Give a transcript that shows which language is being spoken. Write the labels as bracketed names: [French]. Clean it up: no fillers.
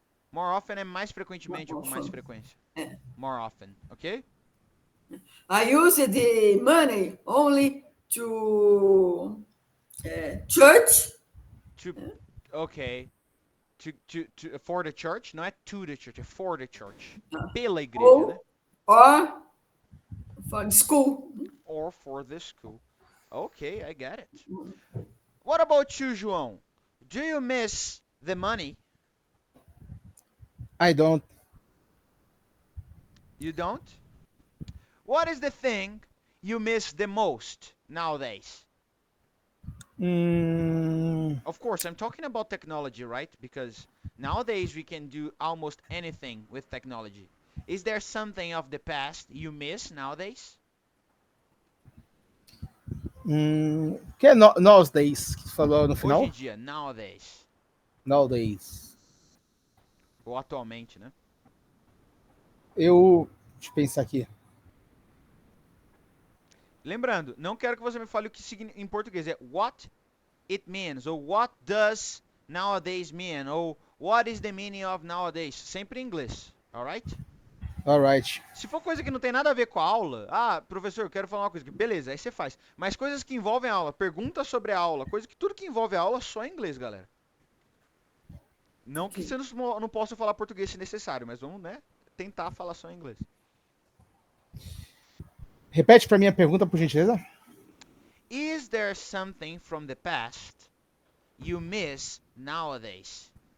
[English] More often [Portuguese] é mais frequentemente ou com mais frequência. [English] More often, ok? I use the money only to church. Ok. For the church, [Portuguese] não é [English] to the church, é for the church. [Portuguese] Pela igreja, né? [English] Or for the school. Or for the school. Okay, I get it. What about you, João? Do you miss the money? I don't. You don't? What is the thing you miss the most nowadays? Of course, I'm talking about technology, right? Because nowadays we can do almost anything with technology. Is there something of the past you miss nowadays? [Portuguese] Que é nowadays que você falou no final? Hoje em dia, nowadays. [English] Nowadays. [Portuguese] Ou atualmente, né? Deixa eu pensar aqui. Lembrando, não quero que você me fale o que significa em português. [English] É what it means, ou what does nowadays mean, ou what is the meaning of nowadays. [Portuguese] Sempre em inglês, alright? [English] Alright. [Portuguese] Se for coisa que não tem nada a ver com a aula, ah, professor, eu quero falar uma coisa. Beleza, aí você faz. Mas coisas que envolvem a aula, pergunta sobre a aula, tudo que envolve a aula, só em inglês, galera. Não que você não possa falar português se necessário, mas vamos, né, tentar falar só em inglês. Repete para mim a pergunta, por gentileza. [English] Is there something from the past you miss nowadays?